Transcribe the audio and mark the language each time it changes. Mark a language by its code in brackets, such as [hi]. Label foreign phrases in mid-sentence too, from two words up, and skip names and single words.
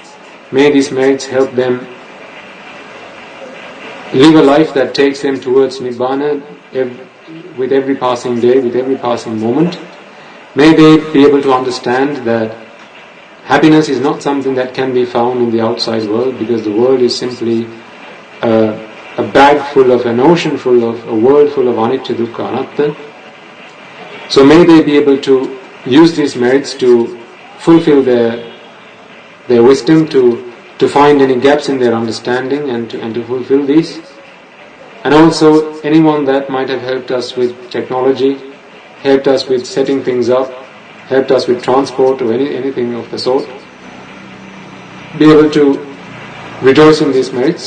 [en] May these merits help them live a life that takes them towards Nibbana with every passing day, with every passing moment. May they be able to understand that happiness is not something that can be found in the outside world, because the world is simply a bag full of, an ocean full of, a world full of [pi] anicca, dukkha, anatta. [en] So may they be able to use these merits to fulfill their wisdom, to to find any gaps in their understanding and to fulfill these. And also anyone that might have helped us with technology, helped us with setting things up, helped us with transport or anything of the sort, be able to rejoice in these merits.